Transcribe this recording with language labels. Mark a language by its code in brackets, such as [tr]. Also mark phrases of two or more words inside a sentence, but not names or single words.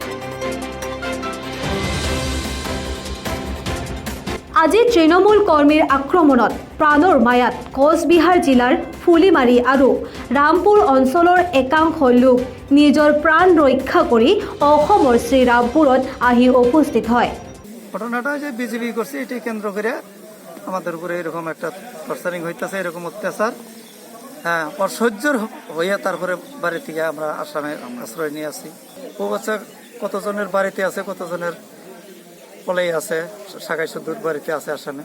[as] আজি তৃণমূল কৰ্মীৰ আক্ৰমণত প্ৰাণৰ মায়াত কোচবিহাৰ জিলাৰ ফুলিমাৰী আৰু ৰামপুৰ অঞ্চলৰ একাংশ লোক নিজৰ প্ৰাণ ৰক্ষা কৰি অসমৰ শ্ৰীৰামপুৰত আহি উপস্থিত হয়। [bn] ঘটনাটা যে বিজেপি করছে এটি কেন্দ্র করে আমাদের উপরে এরকম একটা টর্চারিং হইতেছে, এরকম অত্যাচার অসহ্যর হইয়া তারপরে বাড়ি থেকে আমরা আসামে আশ্রয় নিয়ে আসি। ও বাচ্চা কতজনের বাড়িতে আছে, কতজনের পলাই আছে, শাখাই সুদূর বাড়িতে আছে আসামে।